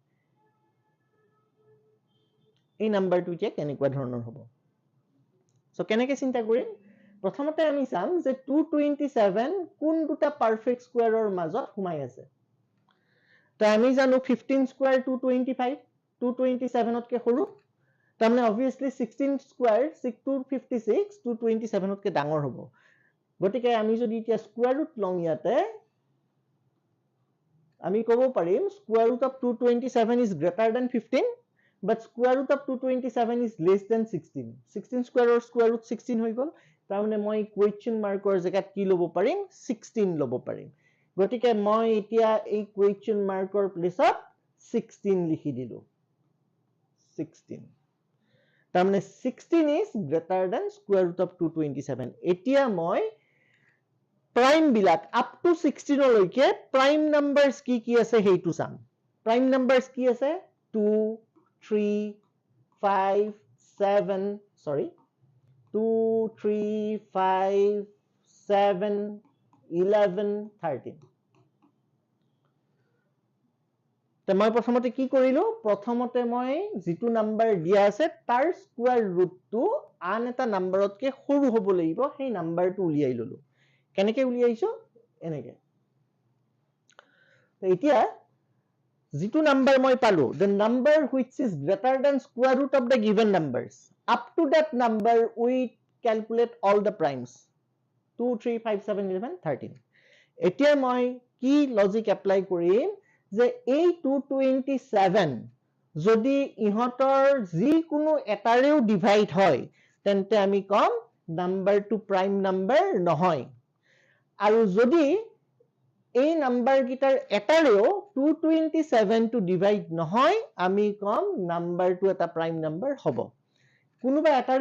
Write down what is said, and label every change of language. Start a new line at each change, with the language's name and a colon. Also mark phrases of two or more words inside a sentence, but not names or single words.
Assamese: এই নাম্বাৰটো যে কেনেকুৱা ধৰণৰ হ'ব সো কেনেকৈ চিন্তা কৰিম প্ৰথমতে আমি চাম যে 227 কোন দুটা
English: perfect square
Assamese: মাজত সোমাই আছে তা আমি জানো 15 স্কয়াৰ 225 227 তকে সৰু তাৰমানে obviously 16 square 256 227 তকে ডাঙৰ হ'ব গতিকে আমি যদি এতিয়া
English: square root
Assamese: লওঁ ইয়াতে
English: আমি ক'ব পাৰিম square root of 227 is greater than 15 but square root of 227 is less than 16 16 square or square root
Assamese: 16 হৈ গল তাৰমানে মই
English: question marker
Assamese: জেগাত কি ল'ব পাৰিম 16 ল'ব পাৰিম গতিকে মই এতিয়া এই
English: question marker
Assamese: প্লেচত 16 লিখি দিলো 16 তাৰমানে 16
English: is greater than square root of
Assamese: 227 এতিয়া মই prime বিলাক
English: up to
Assamese: 16 লৈকে
English: prime numbers
Assamese: কি আছে হেইটো চাম
English: prime numbers
Assamese: কি আছে 2 3 5 7 sorry 2 3 5 7 11 13 তে মই প্ৰথমতে কি কৰিলো প্ৰথমতে মই যেটো নাম্বাৰ দিয়া আছে তাৰ
English: square root
Assamese: আন এটা নাম্বাৰতকে সৰু হ'ব লাগিব সেই নাম্বাৰটো উলিয়াই ললো কেনেকে উলিয়াইছো এনেকে তো এতিয়া যেটো নাম্বাৰ মই পালো
English: the number which is greater than square root of the given numbers up to that number we calculate all the primes
Assamese: 2 3 5 7 11 13 এতিয়া মই কি
English: logic apply
Assamese: কৰিম যে এই 227 যদি ইহতৰ যি কোনো এটাৰেও ডিভাইড হয় তেন্তে আমি কম নাম্বাৰটো
English: prime number
Assamese: নহয় আৰু যদি এই নাম্বাৰ গিটাৰ এটাৰেও 227 টু ডিভাইড নহয় আমি কম নাম্বাৰটো এটা
English: prime number
Assamese: হ'ব কোনোবা এটাৰেও